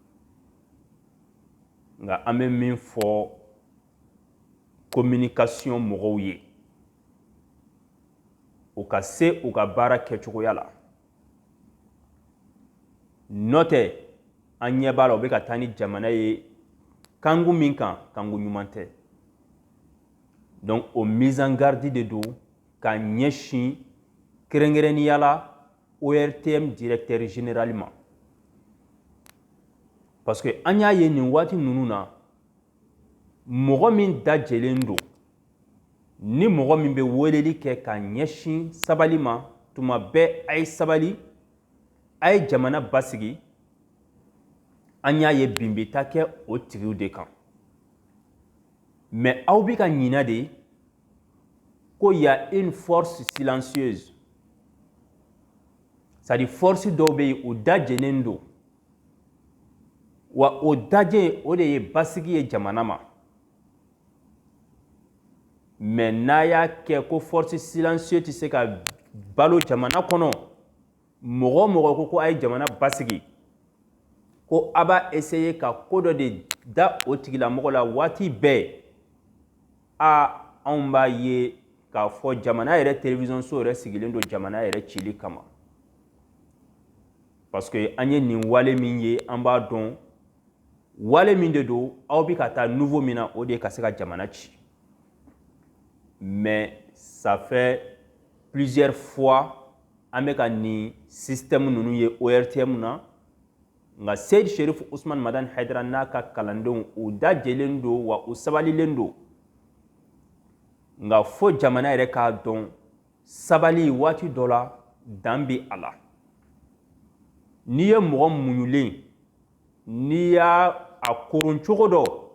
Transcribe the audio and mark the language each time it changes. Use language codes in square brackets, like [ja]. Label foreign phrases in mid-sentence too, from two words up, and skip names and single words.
[bm] Nka an bɛ min fɔ communication mɔgɔw ye u ka se u ka baara kɛcogoya la n'o tɛ an ɲɛ b'a la u bɛ ka taa ni jamana ye kanku min kan kanku ɲuman tɛ. Donc o [fr] mise en garde [bm] de don ka ɲɛsin kɛrɛnkɛrɛnnenya la ORTM [fr] directeur général [bm] ma [fr] parce que [bm] an y'a ye nin waati ninnu na mɔgɔ min dajɛlen don ni mɔgɔ min bɛ weleli kɛ ka ɲɛsin sabali ma tuma bɛɛ a ye sabali a ye jamana basigi an y'a ye bin bɛ taa kɛ o tigiw de kan. Mais aw bɛ ka ɲinɛ de ko [fr] y a une force silencieuse c'est-à-dire [bm] force dɔw bɛ yen o dajɛlen don wa o dajɛ o de ye basigi ye jamana ma mais n'a y'a kɛ ko [fr] force silencieuse [bm] tɛ se ka balo jamana kɔnɔ mɔgɔ mɔgɔ ko a ye jamana basigi ko a b'a essayer ka ko dɔ de da o tigilamɔgɔ la waati bɛɛ anw b'a ye k'a fɔ jamana yɛrɛ télévision so yɛrɛ sigilen don jamana yɛrɛ cili kama [fr] parce que [bm] an ye nin wale min ye an b'a dɔn wale min de don aw bi ka taa nouveau min na o de ye ka se ka jamana ci [fr] mais ça fait plusieurs fois [bm] an bɛ ka nin système ninnu ye ORTM na nka Seydi Sherif Usman Madani Haidara n'a ka kalandenw u dajɛlen don wa u sabalilen don nka fo jamana yɛrɛ k'a dɔn sabali waati dɔ la dan bɛ a la n'i ye mɔgɔ muɲulen n'i y'a koron cogo dɔ